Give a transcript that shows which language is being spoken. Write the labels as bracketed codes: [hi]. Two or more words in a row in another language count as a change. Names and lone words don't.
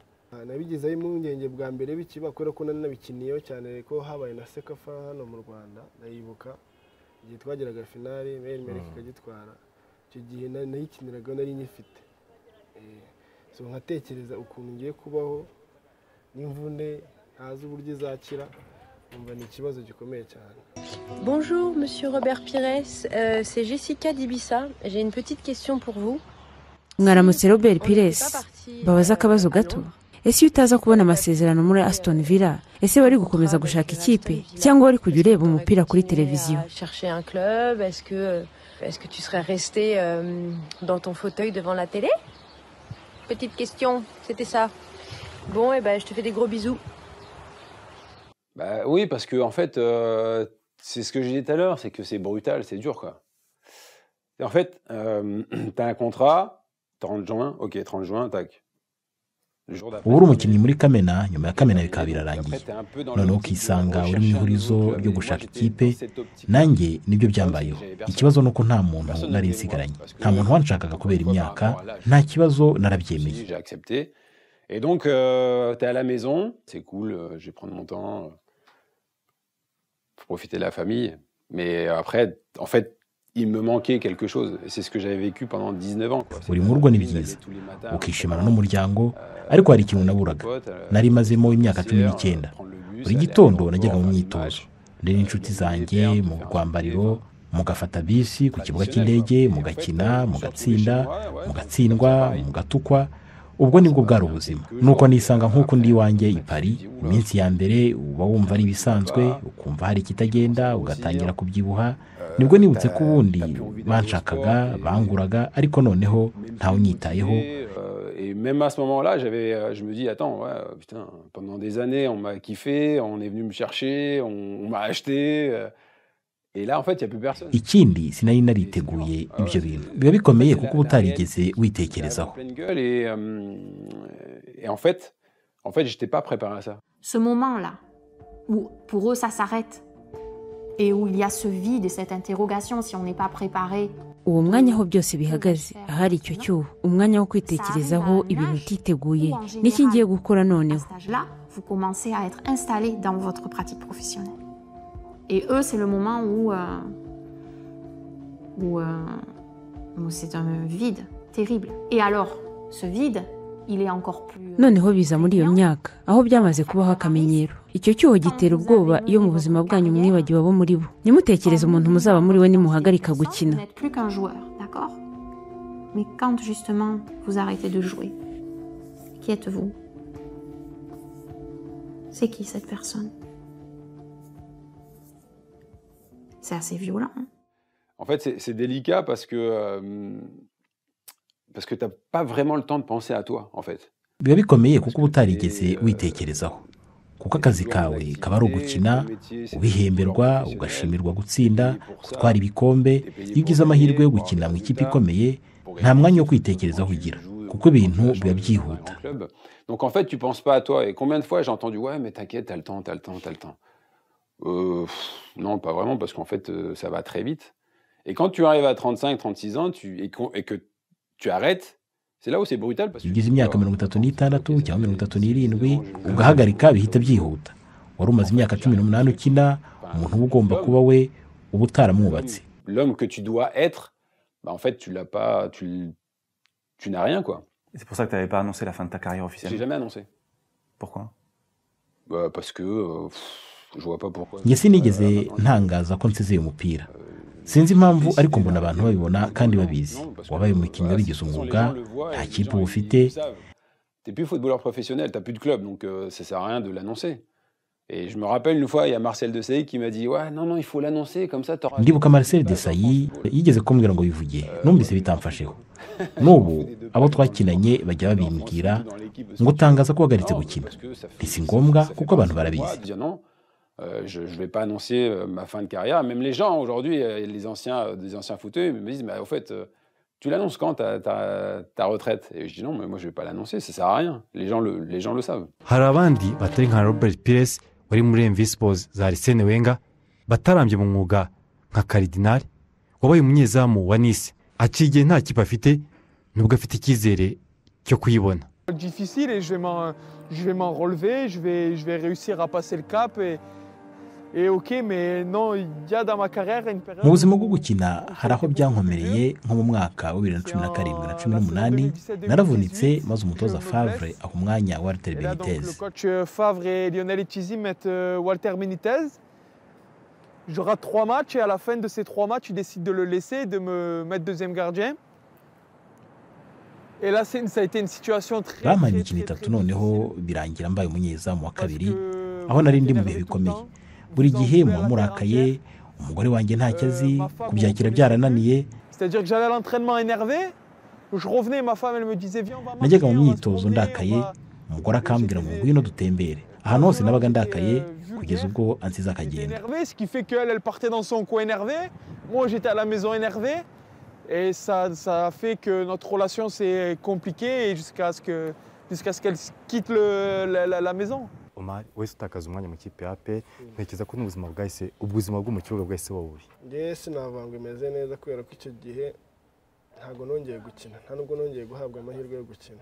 [rw] nabigizeho impungenge bwa mbere bikiba kubera ko nanabikiniyeho cyane ko habaye na sekafa hano mu Rwanda ndayibuka igihe twageraga finale Merek ikagitwara icyo gihe nayikiniraga nari nyifite so nkatekereza ukuntu ngiye kubaho n'imvune ntazi uburyo izakira umva ni ikibazo gikomeye cyane. [fr] Bonjour Monsieur Robert Pires, c'est Jessica d'Ibissa. J'ai une petite question pour vous. [rw] Mwaramutse Robert Pires, babaza akabazo gato. Ese iyo utaza kubona amasezerano muri Aston Villa ese wari gukomeza gushaka ikipe cyangwa wari kujya ureba umupira kuri televiziyo? [fr] Chercher un club, est-ce que tu serais resté dans ton fauteuil devant la télé? Petite question, c'était ça. Bon, et ben je te fais des gros bisous. Bah oui, parce que en fait, c'est ce que je disais tout à l'heure, c'est que c'est brutal, c'est dur quoi. Et en fait, t'as un contrat, 30 juin, ok, 30 juin, tac. [rw] ubu uri umukinnyi muri Kamena nyuma ya Kamena bikaba birarangiye noneho ukisanga uri mu ihurizo ryo gushaka ikipe nanjye nibyo byambayeho. Ikibazo nuko nta muntu nari nsigaranye nta muntu wanshakaga kubera imyaka nta kibazo narabyemeye. [fr] Et donc t'es à la maison, c'est cool, je vais prendre mon temps pour profiter de la famille, mais après en fait il me manquait quelque chose. C'est ce que j'avais vécu pendant 19 ans. [rw] Uri mu rugo ni byiza ukishimana n'umuryango ariko hari ikintu naburaga nari mazemo imyaka 19. Buri gitondo najyaga mu myitozo ndetse inshuti zanjye mu rwambariro mugafata bisi ku kibuga cy'indege mugakina mugatsinda mugatsindwa mugatukwa. Ubwo nibwo bwari ubuzima nuko nisanga nk'uko ndi wanjye i Paris iminsi ya mbere uba wumva ari bisanzwe ukumva hari kitagenda ugatangira kubyibuha nibwo nibutse ko ubundi banshakaga banguraga ariko noneho ntawe unyitayeho. [fr] Et même à ce moment-là, je me dis attends, ouais, putain, pendant des années on m'a kiffé, on est venu me chercher, on m'a acheté. Et là en fait il y a plus personne. [rw] Ikindi sinari nariteguye ibyo bintu biba bikomeye kuko utarigeze witekerezaho. [fr] Et en fait j'étais pas préparé à ça. Ce moment-là où pour eux ça s'arrête et où il y a ce vide et cette interrogation si on n'est pas préparé. [rw] Uwo mwanya aho byose bihagaze ahari icyo cyuho umwanya wo kwitekerezaho ibintu utiteguye n'iki ngiye gukora noneho. [fr] Là vous commencez à être installé dans votre pratique professionnelle. Et eux, c'est le moment où c'est un vide terrible. Et alors, ce vide, il est encore plus... [rw] noneho biza muri iyo myaka aho byamaze kubaho akamenyero. Icyo cyuho gitera ubwoba iyo mu buzima bwanyu mwibagiwe abo muri bo. Nimutekereze umuntu muzaba muri we nimuhagarika gukina. [fr] Vous n'êtes plus qu'un joueur, d'accord? Mais quand justement vous arrêtez de jouer, qui êtes-vous? C'est qui cette personne? C'est assez violent. En fait, c'est délicat parce que t'as pas vraiment le temps de penser à toi, en fait. [rw] Biba bikomeye kuko utarigeze witekerezaho. Kuko akazi kawe kaba ari ugukina, ubihemberwa, ugashimirwa gutsinda, gutwara ibikombe. Iyo ugize amahirwe yo gukina mu ikipe ikomeye, nta mwanya wo kwitekerezaho ugira. Kuko ibintu biba byihuta. [fr] Donc en fait, tu penses pas à toi. Et combien de fois j'ai entendu ouais, mais t'inquiète, t'as le temps. Non, pas vraiment, parce qu'en fait, ça va très vite. Et quand tu arrives à 35, 36 ans, et que tu arrêtes, c'est là où c'est brutal. Parce que [rw] ugize imyaka 36 cyangwa 37 ugahagarika bihita byihuta. Wari umaze imyaka 18 ukina, umuntu uba ugomba kuba we uba utaramwubatse. [fr] L'homme que tu dois être, bah en fait, tu l'as pas, tu n'as rien, quoi. C'est pour ça que tu n'avais pas annoncé la fin de ta carrière officielle? J'ai jamais annoncé. Pourquoi? Bah, parce que je vois pas pourquoi. [rw] njye sinigeze ntangaza ko nsezeye umupira sinzi impamvu ariko mbona abantu babibona kandi babizi wabaye umukinnyi wabigize umwuga nta kipe uba ufite. [fr] T'es plus footballeur professionnel, t'as plus de club, donc ça sert à rien de l'annoncer. Et je me rappelle une fois, il y a Marcel Desailly qui m'a dit ouais non il faut l'annoncer comme ça t'auras. [rw] ndibuka Marcel Desailly yigeze kumbwira ngo bivuge numvise bitamfasheho n'ubu abo twakinanye bajya babimbwira ngo tangaza ko wagaritse gukina si ngombwa kuko abantu barabizi. [fr] Je ne vais pas annoncer ma fin de carrière. Même les gens aujourd'hui, des anciens footeux, me disent au fait, tu l'annonces quand ta retraite? Et je dis non, mais moi je ne vais pas l'annoncer, ça ne sert à rien. Les gens le savent. [rw] hari abandi batari nka Robert Pires wari muri MV Sports za Arsene Wenger batarambye mu mwuga nka Cardinal wabaye umunyezamu wa Nice akigiye nta kipe afite nubwo afite icyizere cyo kuyibona. [fr] Difficile et je vais m'en relever, je vais réussir à passer le cap et ok, mais non, il y a dans ma carrière une période. [rw] mu buzima bwo gukina hari aho byankomereye nko mu mwaka wa 2017 na 2018 naravunitse maze umutoza Favre aho umwanya wa Walter Benitez. [fr] Le coach Favre et Lionel Etchizy mettent Walter Benitez. Je rate 3 matchs et à la fin de ces 3 matchs, ils décident de le laisser, de me mettre deuxième gardien. Et là, ça a été une situation très [rw] bampaye imikino itatu noneho birangira mbaye umunyezamu wa kabiri aho nari ndi mu bihe bikomeye. buri gihe muba murakaye umugore wanjye ntacyo azi kubyakira byarananiye. [fr] C'est-à-dire que j'allais à l'entraînement énervé, je revenais, ma femme elle me disait viens on va [rw] najyaga mu myitozo ndakaye umugore akambwira ngo ngwino dutembere ahantu hose nabaga ndakaye kugeza ubwo ansize akagenda. [fr] Ce qui fait qu'elle partait dans son coin énervé, moi j'étais à la maison énervé et ça a fait que notre relation s'est compliquée jusqu'à ce qu'elle quitte la maison. [rw] Omar wese utakaza umwanya mu kipe ya APR ntekereza ko n'ubuzima bwahise ubuzima bwo mu kibuga bwahise wabubi. Njye sinavanga imeze neza kubera ko icyo gihe ntago nongeye gukina nta nubwo nongeye guhabwa amahirwe yo gukina.